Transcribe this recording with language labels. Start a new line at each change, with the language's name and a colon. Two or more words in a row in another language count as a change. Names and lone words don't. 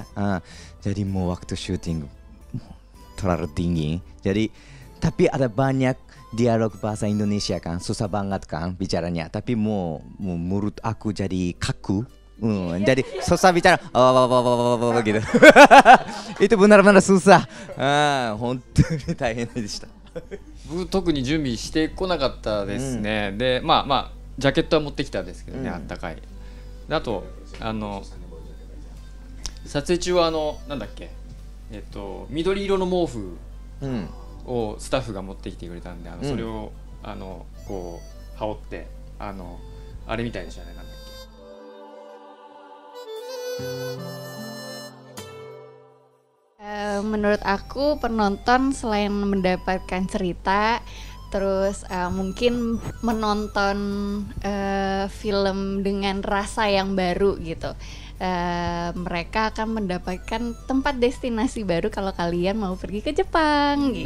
Indonesian: Jadi mau waktu syuting terlalu dingin. Jadi tapi ada banyak dialog bahasa Indonesia kan, susah banget kan bicaranya. Tapi mau mulut aku jadi kaku. Jadi susah bicara gitu. Itu benar-benar susah.
Japanese: Hontou大変でした。僕特に準備してこなかったですね。でまあジャケットは持ってきたんですけどね、あったかい。であと撮影中はなんだっけ緑色の毛布をスタッフが持ってきてくれたんで、それをこう羽織ってあれみたいでしたね。なんだっ
Indonesian: け menurut aku penonton selain mendapatkan cerita, terus mungkin menonton film dengan rasa yang baru gitu. Mereka akan mendapatkan tempat destinasi baru kalau kalian mau pergi ke Jepang gitu.